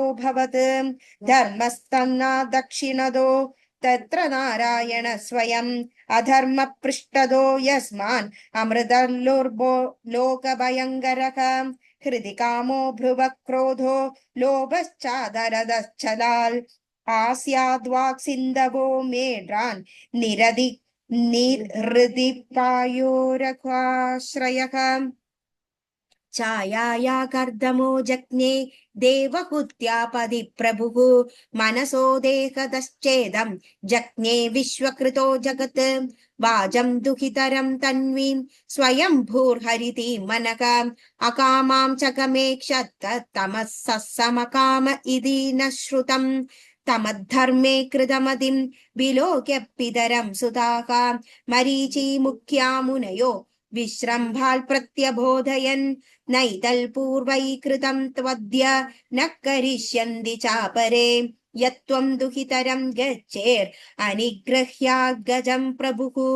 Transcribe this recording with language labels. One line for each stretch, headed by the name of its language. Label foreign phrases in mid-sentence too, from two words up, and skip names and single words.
Sanskrit: भवत् धर्मस्तन्ना दक्षिणदो तत्र नारायण स्वयं अधर्म पृष्ठदो यस्मान् अमृतल्लुर्भो लोकभयङ्करः हृदि कामो भ्रुवः क्रोधो लोभश्चादरदश्चलाल् आस्याद्वाक्सिन्धवो मेढ्रान् निर्हृदि पायोरक्वाश्रयः ഛായായാ കർദമോ ജജ്ഞേ ദേവഹുത്യാപതി പ്രഭുഃ മനസോ ദേഹതശ്ചേദം ജജ്ഞേ വിശ്വകൃതോ ജഗത് വാചം ദുഹിതരം തന്വീം സ്വയം ഭൂർഹരിതീം മനഃ അകാമാം ചകമേക്ഷത്ത തമസ്സമകാമ ഇതി ന ശ്രുതം തമദ്ധർമ്മേ കൃതമതിം വിലോക്യ പിതരം സുതാഃ മരീചി മുഖ്യാ മുനയോ വിശ്രംഭാൽ പ്രത്യബോധയൻ നൈതൽ പൂർവൈ കൃതം ത്വദ്യ ന കരിഷ്യന്തി ചാപരേ യത്വം ദുഹിതരം ഗച്ഛേർ അനിഗ്രഹ്യാഗജം പ്രഭുഃ